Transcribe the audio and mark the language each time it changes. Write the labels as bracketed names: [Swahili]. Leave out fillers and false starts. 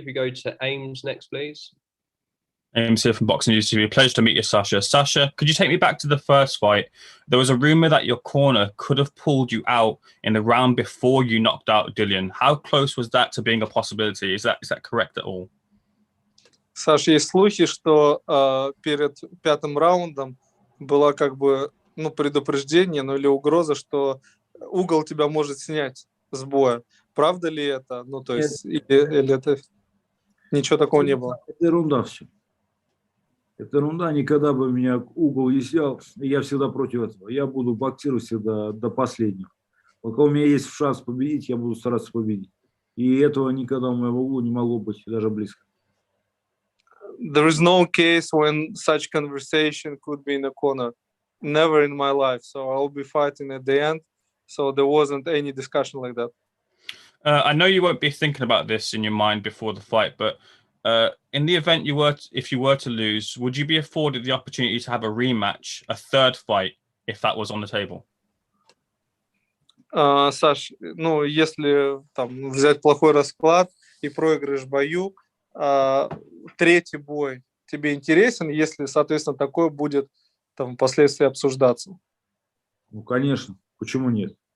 [English] If we go to Ames next, please. Ames here from Boxing News TV. Pleasure to meet you, Sasha. Sasha, could you take me back to the first fight? There was a rumor that your corner could have pulled you out in the round before you knocked out Dillian. How close was that to being a possibility? Is that correct at all? [Russian] Саш, есть слухи, что перед пятым раундом было как бы предупреждение, или угроза, что угол тебя может снять с боя. Правда ли это? То есть или это ничего такого не было? Это ерунда все. Это ерунда, никогда бы меня угол не снял, и я всегда против этого. Я буду боксировать всегда до последнего. Пока у меня есть шанс победить, я буду стараться победить. И этого никогда в моем углу не могло быть, даже близко. [English] There is no case when such conversation could be in a corner. Never in my life. So I'll be fighting at the end. So there wasn't any discussion like that. I know you won't be thinking about this in your mind before the fight, but in the event if you were to lose, would you be afforded the opportunity to have a rematch, a third fight, if that was on the table? [Russian] Саш, если там взять плохой расклад и проигрыш в бою, третий бой тебе интересен, если, соответственно, такое будет там впоследствии обсуждаться? Конечно, почему нет?